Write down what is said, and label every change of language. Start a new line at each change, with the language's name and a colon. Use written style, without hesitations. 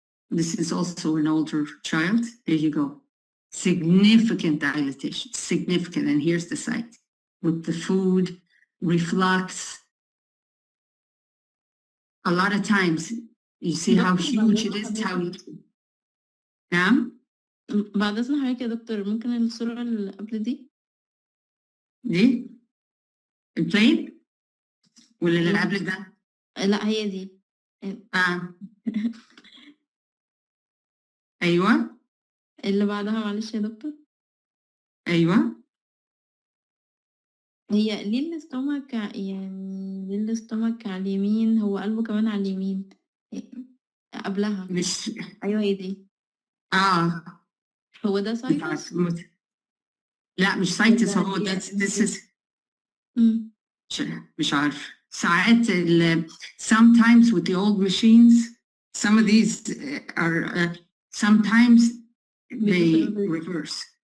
English: This is also an older child. There you go. significant dilatation, significant. And here's the site with the food, reflux. A lot of times, you see how huge it is,
Arabic: نعم؟ بعد إذن حضرتك يا دكتور ممكن الصورة اللي قبل دي؟ دي؟ البلين؟ ولا اللي قبل ده؟ لا هي دي. أيوة. اللي بعدها معلش يا دكتور. أيوة. هي ليه الاستومك يعني ليه الاستومك على اليمين، هو قلبه كمان على اليمين قبلها. مش أيوة هي دي. هو ده سايتس؟ لا مش سايتس، هو ده
English: this is
Arabic: مش عارف. ساعات
English: sometimes with the old machines some of these are sometimes they reverse.